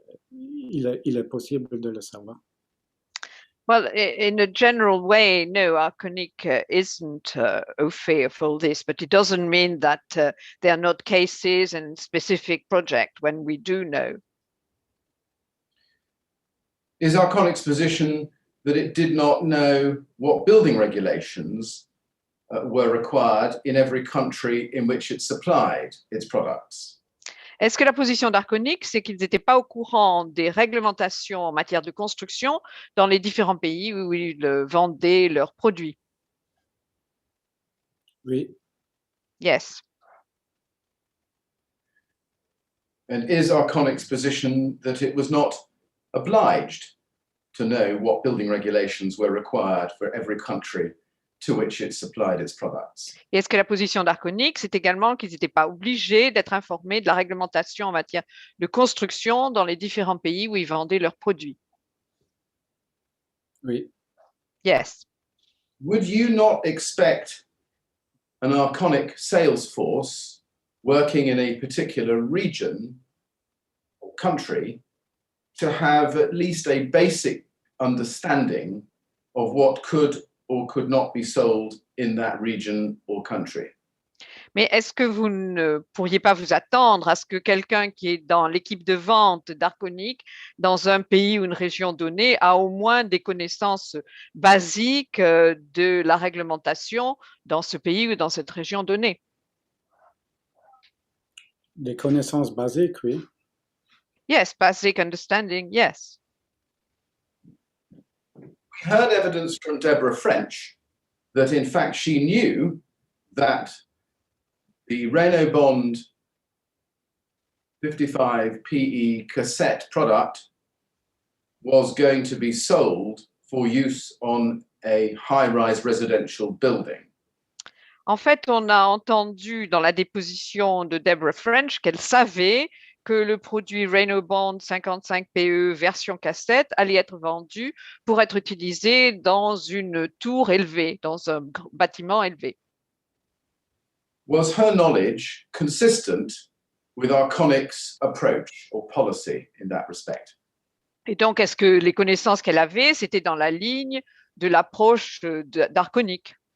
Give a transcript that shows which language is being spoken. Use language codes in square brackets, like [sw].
[fr] il est possible de le savoir. [en] Well, in a general way, no, Arconic isn't au fait of all this, but it doesn't mean that there are not cases and specific projects when we do know. Is Arconic's position that it did not know what building regulations were required in every country in which it supplied its products? [fr] Est-ce que la position d'Arconic, c'est qu'ils n'étaient pas au courant des réglementations en matière de construction dans les différents pays où ils vendaient leurs produits? Oui. [en] Yes. And is Arconic's position that it was not obliged to know what building regulations were required for every country to which it supplied its products? [fr] Et est-ce que la position d'Arconic, c'est également qu'ils n'étaient pas obligés d'être informés de la réglementation en matière de construction dans les différents pays où ils vendaient leurs produits? Oui. [en] Yes. Would you not expect an Arconic sales force working in a particular region or country to have at least a basic understanding of what could or could not be sold in that region or country? [fr] Mais est-ce que vous ne pourriez pas vous attendre à ce que quelqu'un qui est dans l'équipe de vente d'Arconic dans un pays ou une région donnée a au moins des connaissances basiques de la réglementation dans ce pays ou dans cette région donnée? Des connaissances basiques, oui. [en] Yes, basic understanding, yes. We heard evidence from Deborah French that in fact she knew that the Renault Bond 55 PE cassette product was going to be sold for use on a high-rise residential building. [fr] En fait, on a entendu dans la déposition de Deborah French qu'elle savait que le produit Renault Bond 55 PE version cassette allait être vendu pour être utilisé dans une tour élevée, dans un bâtiment élevé. [en] Was her knowledge consistent with Arconic's approach or policy in that respect? [fr] Et donc, est-ce que les connaissances qu'elle avait, c'était dans la ligne de l'approche d'Arconic?